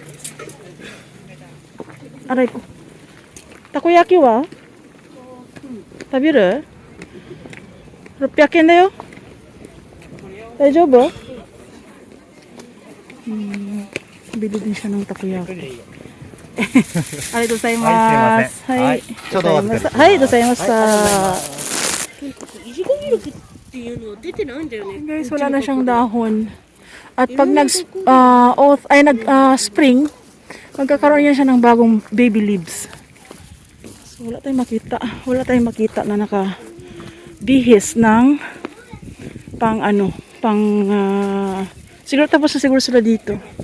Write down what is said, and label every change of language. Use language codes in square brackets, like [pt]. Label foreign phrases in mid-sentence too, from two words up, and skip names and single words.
[tl] Aray ko. [ja] たこ焼きは? 食べる? 600円だよ. 大丈夫? [tl] Bili din siya ng takoyaki. [ja] ありがとうございます. はい. はい、ございます. [tl] Guys, wala na siyang dahon. At pag nag-spring, magkakaroon niya siya ng bagong baby leaves. So, wala tayong makita na nakabihis ng siguro tapos na siguro sila dito.